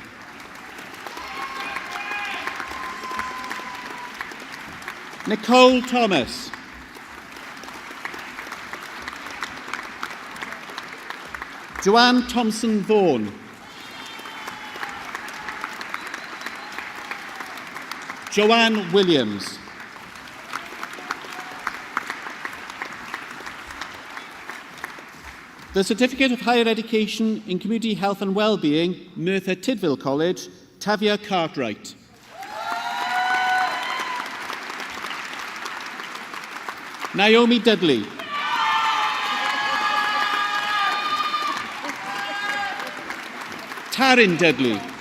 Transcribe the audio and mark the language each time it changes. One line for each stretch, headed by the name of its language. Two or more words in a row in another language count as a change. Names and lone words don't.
English: Nicole Thomas. Joanne Thompson Vaughan. Joanne Williams. The Certificate of Higher Education in Community Health and Wellbeing, Merthyr Tydfil College, Tavia Cartwright. Naomi Dudley. Taryn Dudley.